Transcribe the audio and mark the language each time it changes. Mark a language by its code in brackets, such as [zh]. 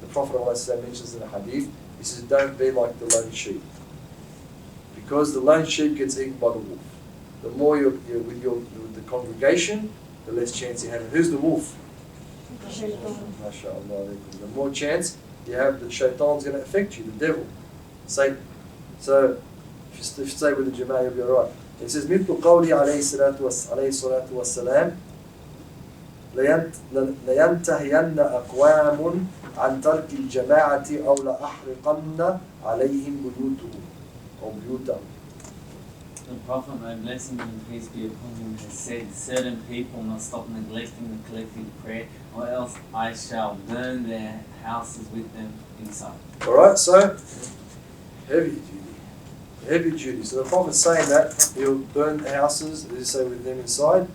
[en] The Prophet ﷺ mentions in the hadith, he says, don't be like the lone sheep. Because the lone sheep gets eaten by the wolf. the more you're with the congregation, the less chance you have. And who's the wolf? MashaAllah. The more chance you have that shaitan's going to affect you, the devil, Satan. So if you stay with the Jama'ah, you'll be alright. It says, [ar] مثل قولي عليه الصلاة والسلام لينتهين أقوام عن ترك الجماعة أو لأحرقن عليهم بيوتهم أو بيوتهم. [en] The Prophet, may blessings and peace be upon him, has said, certain people must stop neglecting the collective prayer, or else I shall burn their houses with them inside. Alright, so heavy duty. So the Prophet's saying that he'll burn the houses, as you say, with them inside.